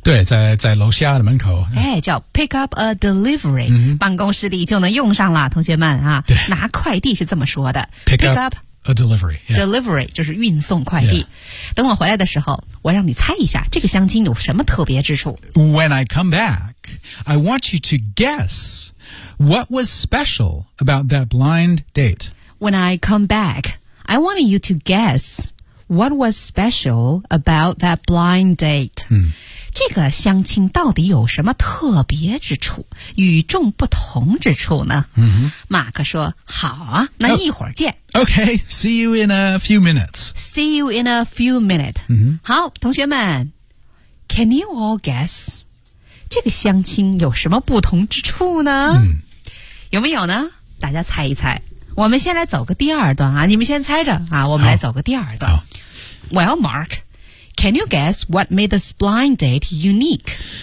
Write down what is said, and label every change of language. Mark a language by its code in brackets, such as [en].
[zh] 对，在楼下的门口。 [en] 哎，叫 pick up a delivery.、 Mm-hmm. [zh] 办公室里就能用上了，同学们啊。对。拿快递是这么说的。 [en] Pick up a delivery.、Yeah. [zh] Delivery 就是运送快递。 [en] Yeah. [zh] 等我回来的时候，我让你猜一下这个相亲有什么特别之处。 [en] When I come back, I want you to guess... What was special about that blind date? When I come back, I wanted you to guess what was special about that blind date.、 [zh] 这个相亲到底有什么特别之处、与众不同之处呢？马克说，好啊，那一会儿见。 [en] Okay, see you in a few minutes. See you in a few minutes.、 [zh] 好，同学们 [en] ,can you all guess? [zh] 这个相亲有什么不同之处呢、有没有呢大家猜一猜我们先来走个第二段啊你们先猜着啊我们来走个第二段 [en] Well Mark Can you guess what made this blind date unique?